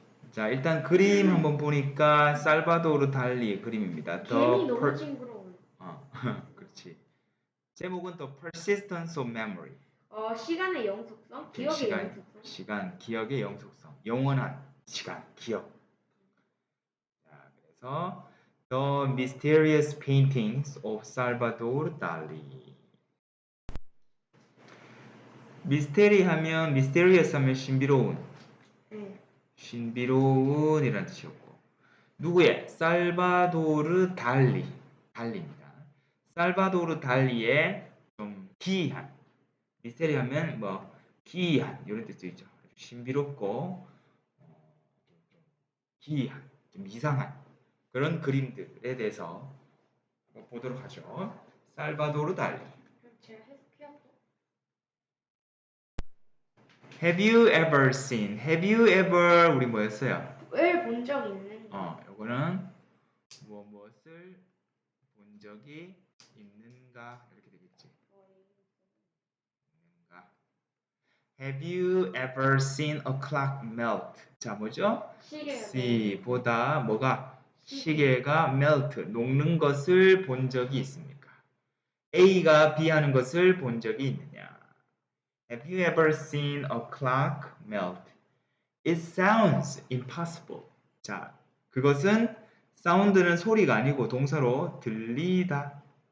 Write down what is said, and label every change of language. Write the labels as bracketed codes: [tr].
[ko] 자, 일단 그림 한번 보니까 살바도르 달리의 그림입니다. 개미 너무 징그러워. 그렇지. 제목은 [en] The Persistence of Memory. [ko] 시간의 영속성, 기억의 영속성. 시간, 기억의 영속성, 영원한 시간, 기억. 자, 그래서 [en] The Mysterious Paintings of Salvador Dali. [ko] 미스테리 하면 mysterious 하면 신비로운. 신비로운이라는 뜻이었고. 누구의? 살바도르 달리입니다. 살바도르 달리의 좀 기이한, 미스테리 하면 뭐 기이한 이런 뜻도 있죠. 신비롭고 기이한, 좀 이상한 그런 그림들에 대해서 보도록 하죠. 살바도르 달리. 제가 해석해야죠. [en] Have you ever seen? Have you ever [ko] 우리 뭐였어요? 왜 본 적 있는가? 요거는 무엇을 본 적이 있는가 이렇게 되겠지. 있는가. [en] Have you ever seen a clock melt? [ko] 자, 뭐죠? See, 보다 뭐가? 시계가 melt, 녹는 것을 본 적이 있습니까? A가 B 하는 것을 본 적이 있느냐? [en] Have you ever seen a clock melt? It sounds impossible. [ko] 자, 그것은 사운드는 소리가 아니고 동사로 들리다.